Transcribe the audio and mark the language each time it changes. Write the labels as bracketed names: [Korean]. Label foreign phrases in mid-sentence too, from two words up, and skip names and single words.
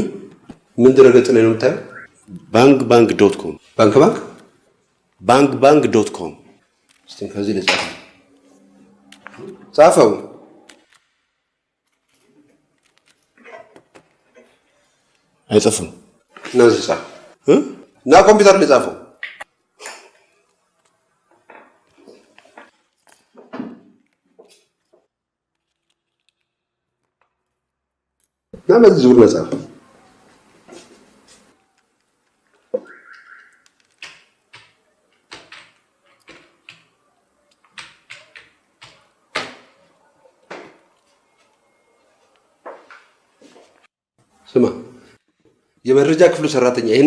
[Amharic] ምን ድረገጽ ላይ ነው የምታየው? bankbank.com bankbank.com እስቲ ከዚህ ልጻፍ ጻፈው። አይጽፍም። እና እዚህ ጻፍ እና ኮምፒውተር ላይ ጻፈው። እና በዚህ ዙር መጻፍ ስማ የመረጃ ክፍሉ ሰራተኛ ይሄን